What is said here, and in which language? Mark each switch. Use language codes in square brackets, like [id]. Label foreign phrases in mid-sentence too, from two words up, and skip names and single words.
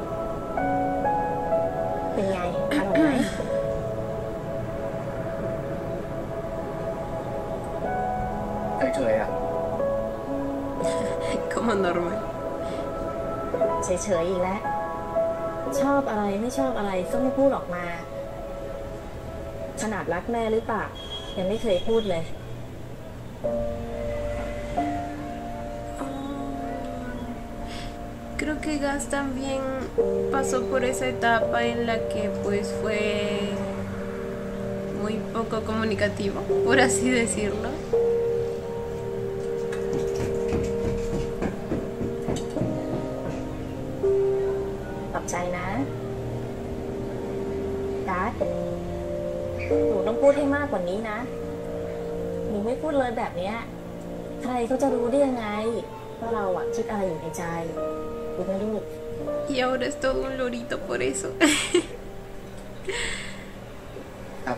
[th] เป็นไง อร่อยไหม เฉยๆอ่ะ [es] Como normal. [th] เฉยๆอีกแล้ว ชอบอะไรไม่ชอบอะไรก็ไม่พูดออกมา ขนาดรักแม่หรือเปล่า ยังไม่เคยพูดเลย [es] Creo que Gas también pasó por esa etapa en la que pues fue muy poco comunicativo, por así decirlo. [th] ขอบใจนะการ์ดหนูต้องพูดให้มากกว่านี้นะ หนูไม่พูดเลยแบบเนี้ยใครเขาจะรู้ได้ยังไงว่าเราอะคิดอะไรอยู่ในใจรู้ไหมลูก [es] Y ahora es todo un lorito por eso. [th] ครับ